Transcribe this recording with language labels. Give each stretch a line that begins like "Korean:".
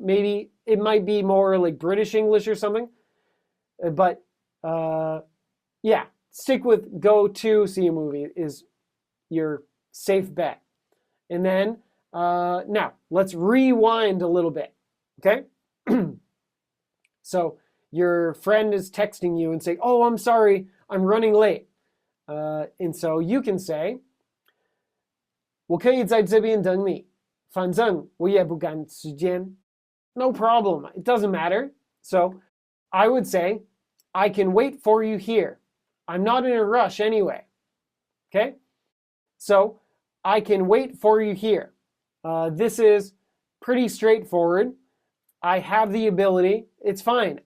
English: Maybe it might be more like British English or something. But yeah, stick with go to see a movie is your safe bet. And then now let's rewind a little bit, okay? So your friend is texting you and saying, oh, I'm sorry, I'm running late. And so you can say,
Chinese: 我可以在这边等你，反正我也不赶时间.
English: No problem, it doesn't matter. So I would say, I can wait for you here. I'm not in a rush anyway. Okay? So I can wait for you here. This is pretty straightforward. I have the ability. It's fine.